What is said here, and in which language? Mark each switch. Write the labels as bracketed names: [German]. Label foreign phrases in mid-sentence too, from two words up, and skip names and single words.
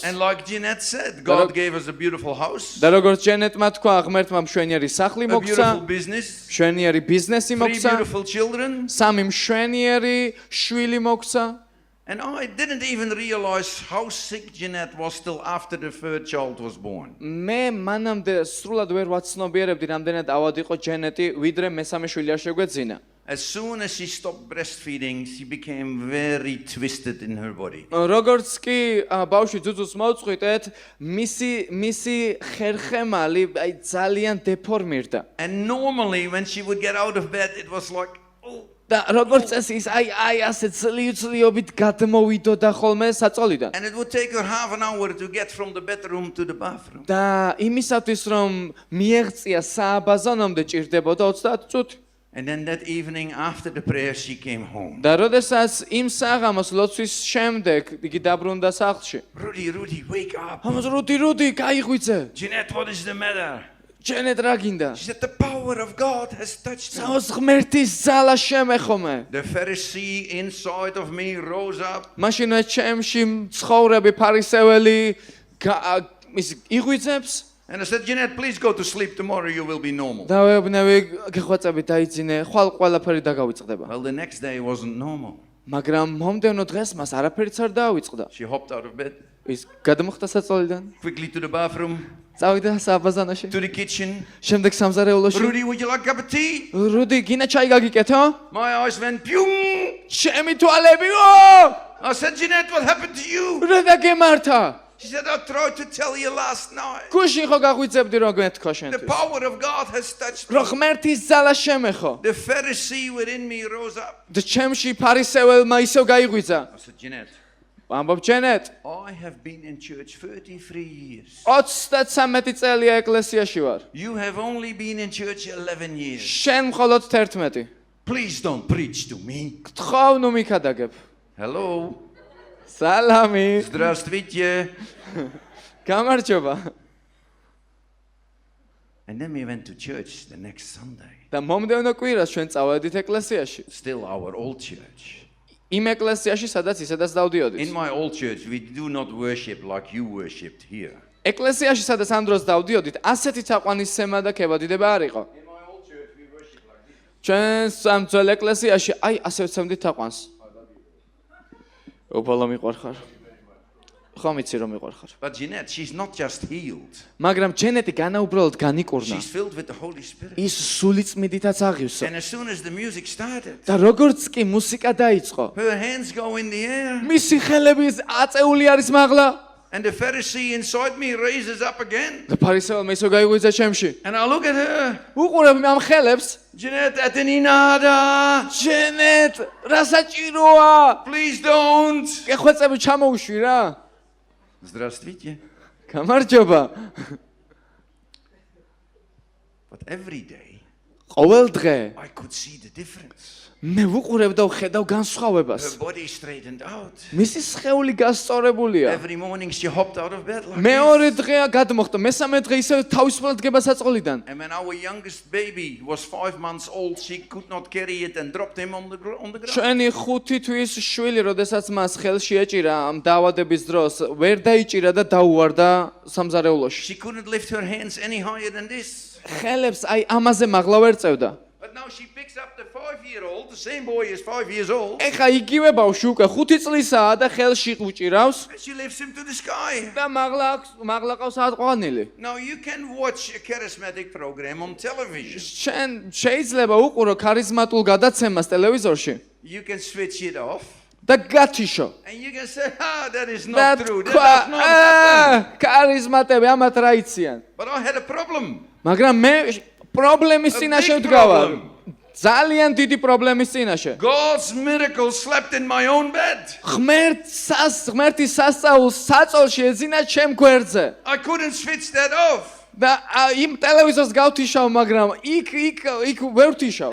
[English] And like Jeanette said, God gave us a beautiful house, [Georgian] და როგორც ჯენეტმა თქვა, ღმერთმა მშვენიერი სახლი [English] a [Georgian] მოგცა, [English] beautiful business, [Georgian] მშვენიერი ბიზნესი 3 მოგცა, [English] beautiful children. [Georgian] 3 მშვენიერი შვილი მოგცა. [English] And I didn't even realize how sick Jeanette was till after the third child was born. [Georgian] მე მანამდე სრულად ვერ ვაცნობიერებდი, რამდენად ავად იყო ჯენეტი, ვიდრე მესამე შვილი არ შეგვეძინა. [English] As soon as she stopped breastfeeding, she became very twisted in her body. [Georgian] როგორც კი ბავშვი ძუძუს მოუწყვიტეთ, მისი ხერხემალი აი ძალიან დეფორმირდა. [English] And normally when she would get out of bed, it was like, oh. [Georgian] და როგორც წესი ის აი ასე ძლივობით გადმოვიდოდა ხოლმე საწოლიდან. [English] And it would take her half an hour to get from the bedroom to the bathroom. [Georgian] და იმისათვის რომ მიეღწია სააბაზანომდე ჭირდებოდა 30 წუთი. [English] And then that evening after the prayer, she came home. [Georgian] და როდესაც იმ საღამოს ლოცვის შემდეგ იგი დაბრუნდა სახლში. [English] Rudy, wake up. [Georgian] ამას რუდი, გაიღვიძე. [English] Jeanette, what is the matter? [Georgian] ჯენეტ რა გინდა? [English] She said, the power of God has touched me. [Georgian] საოს ღმერთის ძალა შემეხომე. [English] The Pharisee inside of me rose up. [Georgian] მაშინ ჩემში მცხოვრები ფარისეველი ის იღვიძებს. [English] And I said, Jeanette, please go to sleep. Tomorrow you will be normal. [Georgian] და ვეუბნები, გეხვაწები დაიძინე, ხვალ ყველაფერი დაგავიწყდება. [English] Well, the next day wasn't normal. [Georgian] მაგრამ მომდევნო დღეს მას არაფერიც არ დაავიწყდა. [English] She hopped out of bed, [Georgian] ის გადმოხდა საწოლიდან, [English] quickly to the bathroom, [Georgian] წავიდა სააბაზანოში, [English] to the kitchen. [Georgian] შემდეგ სამზარეულოში. [English] Rudy, would you like a cup of tea? [Georgian] რუდი, გინა ჩაი გაგიკეთო? [English] My eyes went pew. [Georgian] ჩემი თვალები, ო! [English] I said, Jeanette, what happened to you? [Georgian] რა დაგემართა? [English] She said, I tried to tell you last night. [Georgian] გუშინ ხო გაღვიძებდი რომ გეთქვა [English] The [Georgian] შენთვის [English] power of God has touched [Georgian] რომ [English] me. [Georgian] ღმერთის ძალა შემეხო [English] The Pharisee within me rose up. [Georgian] და ჩემში ფარისეველმა ისევ გაიღვიძა [English] I said, Jeanette, [Georgian] ამბობ ჯენეტ [English] I have been in church 33 years. [Georgian] 33 წელია ეკლესიაში ვარ [English] You have only been in church 11 years. [Georgian] შენ მხოლოდ 11 [English] Please don't preach to me. [Georgian] გთხოვ ნუ მიქადაგებ [English] Hello. [Georgian] სალამი [Russian] Здравствуйте. [Georgian] გამარჯობა [English] And then we went to church the next Sunday. [Georgian] და მომდევნო კვირას ჩვენ წავედით ეკლესიაში [English] Still our old church. [Georgian] იმ ეკლესიაში სადაც ისედაც დავდიოდით [English] In my old church, we do not worship like you worshipped here. [Georgian] ეკლესიაში სადაც ამ დროს დავდიოდით ასეთი თაყვანისცემა და ქებადიდება არ იყო [English] In my old church, we worship like this. [Georgian] ჩვენ ამ ძველ ეკლესიაში აი ასე ვცემდით თაყვანს ოპალა მიყვარხარ ხო მიცი რომ მიყვარხარ [English] But Jeanette, she's not just healed. [Georgian] მაგრამ ჯენეტი განაუბრალოდ განიკურნა [English] She's filled with the Holy Spirit. [Georgian] ის სული წმიდითაც აღივსო [English] And as soon as the music started, [Georgian] და როგორც კი მუსიკა დაიწყო [English] her hands go in the air. [Georgian] მისი ხელები აწეული არის მაღლა [English] And the Pharisee inside me raises up again. [Georgian] და ფარისეველმა ისო გაიღვიძა ჩემში [English] And I look at her. [Georgian] უყურებ ამ ხელებს [English] Jeanette, ateninada. [Georgian] ჯენეტ რა საჭიროა [English] Please don't. [Georgian] ეხვეწები ჩამოუშვი რა [Russian] Здравствуйте. [Georgian] გამარჯობა [English] But every day, [Georgian] ყოველ დღე [English] I could see the difference. [Georgian] მე ვუყურებ და ვხედავ განსხვავებას [English] Her body straightened out. [Georgian] მისი სხეული გასწორებულია [English] Every morning she hopped out of bed like [Georgian] მეორე [English] this. [Georgian] დღეა გადმოხდა მესამე დღე ისე თავისუფლად დგება საწყლიდან [English] And when our youngest baby was 5 months old, she could not carry it and dropped him on the ground. [Georgian] ჩვენი 5 თვის შვილი როდესაც მას ხელში ეჭირა ამ დაავადების დროს ვერ დაიჭირა და დაუვარდა სამზარეულოში [English] She couldn't lift her hands any higher than this. [Georgian] ხელებს აი ამაზე მაღლა ვერ წევდა [English] But now she picks up the 5-year-old, the same boy is 5 years old, [Georgian] ეხა იგივე ბავშვი უკვე 5 წლისაა და ხელში უჭირავს [English] and she lifts him to the sky. [Georgian] და მაღლა ყავს ატყვანილი [English] Now you can watch a charismatic program on television. [Georgian] შენ შეიძლება უყურო ქარიზმატულ გადაცემას ტელევიზორში [English] You can switch it off, [Georgian] და გათიშო [English] and you can say, that is [Georgian] და [English] not true. That [Georgian] თქვა [English] does not happen. [Georgian] ქარიზმატები ამათ რა იციან [English] But I had a problem. [Georgian] მაგრამ მე პრობლემის წინაშე [English] big [Georgian] ვდგავარ [English] problem. [Georgian] ძალიან დიდი პრობლემის წინაშე [English] God's miracle slept in my own bed. [Georgian] ღმერთის სასწაულს საწოლში ეძინა ჩემ გვერდზე [English] I couldn't switch that off. [Georgian] და იმ ტელევიზორს გავთიშავ მაგრამ იქ ვერ ვთიშავ